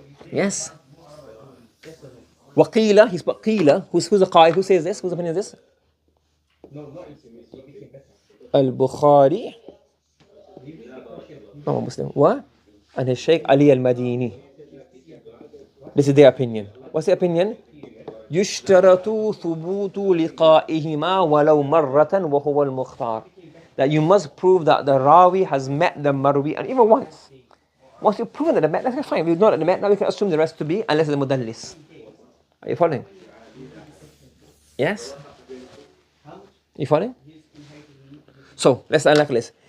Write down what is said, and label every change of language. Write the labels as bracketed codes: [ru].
[en] Yes? Waqila, he's but qila. Who's the qa'id? Who says this? Whose opinion is this? Al-Bukhari. No, Muslim. What? And his Shaykh Ali al-Madini. This is their opinion. What's the opinion? [ar] يشترط ثبوت لقائهما ولو مرة وهو المختار. [en] That you must prove that the rawi has met the marwi, and even once. Once you've proven that they met, that's fine. We've not that they met, now we can assume the rest to be, unless it's a mudallis. Are you following? Yes? You following? So, let's unlock this.